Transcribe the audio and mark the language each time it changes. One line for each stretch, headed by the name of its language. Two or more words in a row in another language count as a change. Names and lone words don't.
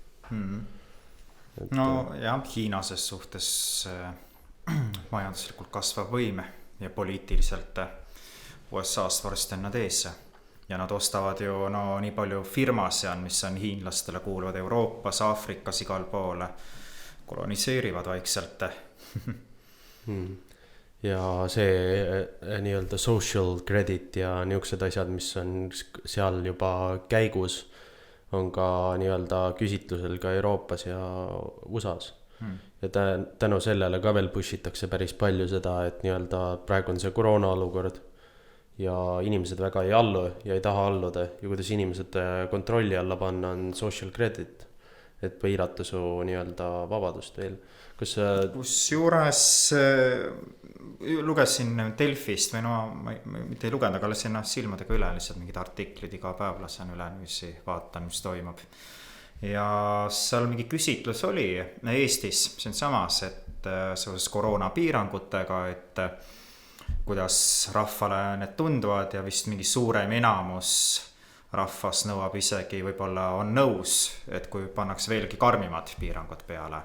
Estonian: No jah, Hiina ses suhtes majanduslikult kasvav võime ja poliitiliselt USA-st varsti on nad ees ja nad ostavad ju nii palju firmasi on, mis on hiinlastele kuuluvad Euroopas, Aafrikas, igal poole koloniseerivad vaikselt. Ja see nii-öelda
English: social credit
Estonian: ja niisugused asjad, mis on seal juba käigus, on ka nii-öelda küsitlusel ka Euroopas ja USAs. Ja tänu sellele ka veel pushitakse päris palju seda, et nii-öelda praegu on see koroona olukord ja inimesed väga ei allu ja ei taha alluda ja kuidas inimesed kontrolli alla panna on
English: social credit,
Estonian: et piirata su nii-öelda vabadust veel. Kusjuures lugesin Delfist või ma mitte ei lugenud, aga lasin silmadega üle lihtsalt mingid artiklid iga päev lasen üle nüüsi vaatan, mis toimub. Ja seal mingi küsitlus oli Eestis, see on samas, et seoses koroonapiirangutega, et kuidas rahvale need tunduvad ja vist mingi suurem enamus rahvas nõuab isegi võib-olla on nõus, et kui pannaks veelgi karmimad piirangud peale.